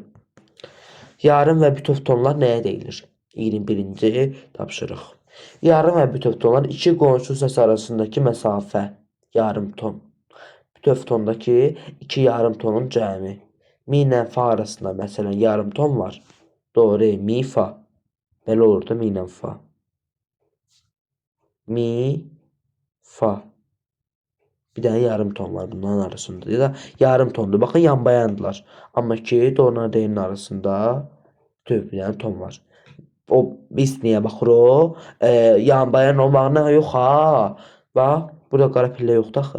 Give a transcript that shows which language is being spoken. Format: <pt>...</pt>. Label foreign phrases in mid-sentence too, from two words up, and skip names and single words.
<az>Yarım və bütöv tonlar nəyə deyilir? 21-ci tapşırıq. Yarım və bütöv tonlar iki qonşu səs arasındakı məsafə. Yarım ton. Bütöv tondakı iki yarım tonun cəmi. Mi ilə fa arasında məsələn yarım ton var. Do, re, mi, fa. Belə olur da mi ilə fa. Mi, fa. Bir dənə yarım ton var bunların arasında. Ya da yarım tondur. Baxın yan bayandılar. Amma ki doğrudan deyinin arasında bir dənə ton var. O biz niyə baxır o? Yan bayan olmağına yox ha. Bax, burada qara pillə yoxdur axı.</az>